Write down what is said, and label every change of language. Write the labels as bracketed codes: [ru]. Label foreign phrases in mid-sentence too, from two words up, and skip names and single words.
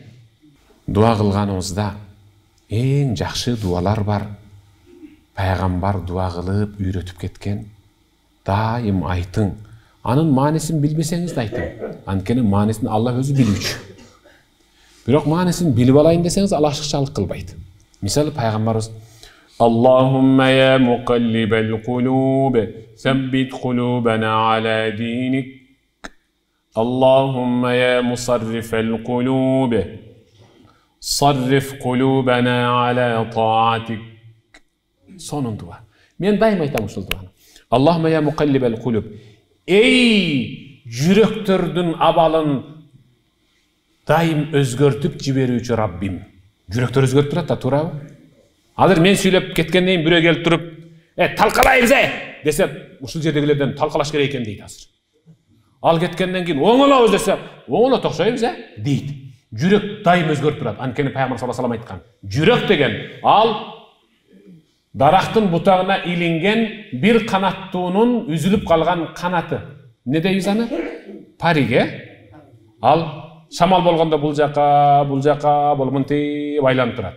[ky] Дуа кылганыбызда эң жакшы дуалар бар. Пайгамбар дуа кылып үйрөтүп кеткен. Дайым айтың. Анын маанисин билбесеңиз да айтың. Анткени маанисин Алла өзү билүүчү. Бирок маанисин билип алайын десеңиз ал ашыкчалык кылбайт. Мисалы пайгамбарыбыз [ar] اللهم يا مقلب القلوب ثبت قلوبنا على دينك. اللهم يا مصرف القلوب صرف قلوبنا على طاعتك. [ky] Сонун дуа. Мен дайым айтам ушул дуаны. [ar] اللهم يا مقلب القلوب. [ky] Эй, жүрөктөрдүн абалын дайым өзгөртүп жиберүүчү Раббим. Жүрөктөр өзгөрүп турат да, туурабы? Азыр мен сүйлөп кеткенден кийин бирөө келип туруп, талкалайбыз десе, ушул жердегилерден талкалаш керек экен дейт азыр. Ал кеткенден кийин оңолобуз десе, оңолот окшойбуз дейт. Жүрөк дайым өзгөрүп турат. Анткени пайгамбар [ar] صلى الله عليه وسلم [ky] айткан. Жүрөк деген ал дарактын бутагына илинген бир канаттуунун үзүлүп калган канаты. Не дейбиз аны? Париге. Ал шамал болгондо бул жака болуп мынтип айланып турат.